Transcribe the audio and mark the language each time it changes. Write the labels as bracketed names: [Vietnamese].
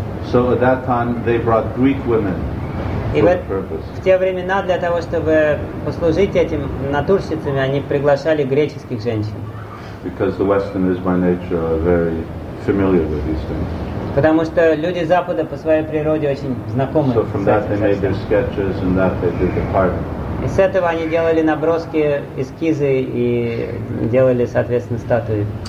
[English] So at that time they brought Greek women for the purpose. [Russian] В те времена для того, чтобы послужить этим натурщицами, они приглашали греческих женщин. [English] Because the Westerners by nature are very familiar with these things. [Russian] Потому что люди Запада по своей природе очень знакомы. [English] So from that they made their sketches and that they did the carving. [Russian] И с этого они делали наброски, эскизы и делали, соответственно, статуи.